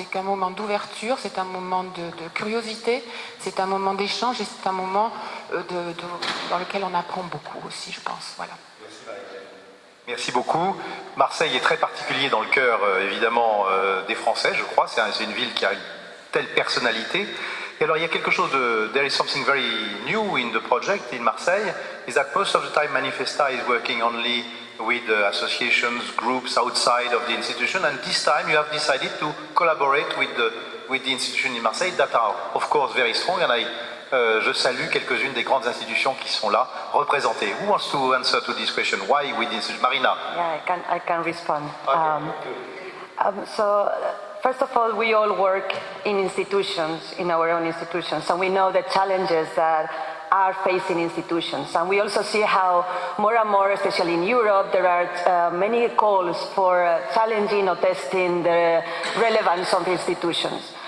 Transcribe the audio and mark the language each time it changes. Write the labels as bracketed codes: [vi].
[fr] C'est un moment d'ouverture, c'est un moment de curiosité, c'est un moment d'échange et c'est un moment dans lequel on apprend beaucoup aussi, je pense. Voilà. Merci beaucoup. Marseille est très particulier dans le cœur, évidemment, des Français, je crois. C'est une ville qui a une telle personnalité. Et alors, il y a quelque chose [en] there is something very new in the project in Marseille, is that most of the time Manifesta is working only with associations, groups outside of the institution, and this time you have decided to collaborate with the institution in Marseille that are, of course, very strong, and I [fr] je salue quelques-unes des grandes institutions qui sont là, représentées. [en] Who wants to answer to this question? Why we did Marina? Yeah, I can respond. Okay. So, first of all, we all work in institutions, in our own institutions, and we know the challenges that are facing institutions. And we also see how more and more, especially in Europe, there are many calls for challenging or testing the relevance of institutions.